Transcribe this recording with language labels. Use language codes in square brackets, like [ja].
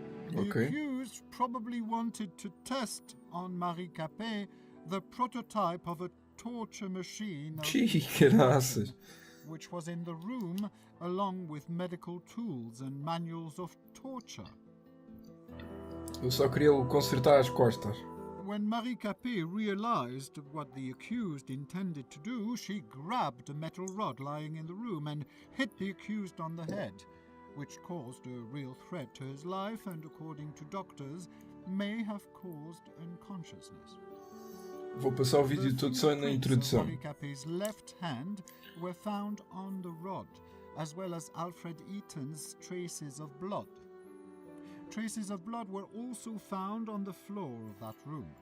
[en] The accused probably wanted to test on Marie Capet the prototype of a torture machine, which was in the room along with medical tools and manuals of torture. [pt] Eu só queria consertar as costas. [en] When Marie Capet realized what the accused intended to do, she grabbed a metal rod lying in the room and hit the accused on the head, which caused a real threat to his life and, according to doctors, may have caused unconsciousness. [pt] Vou passar o vídeo todo só na introdução. [en] Marie Capet's left hand were found on the rod, as well as Alfred Eaton's traces of blood. Traces of blood were also found on the floor of that room.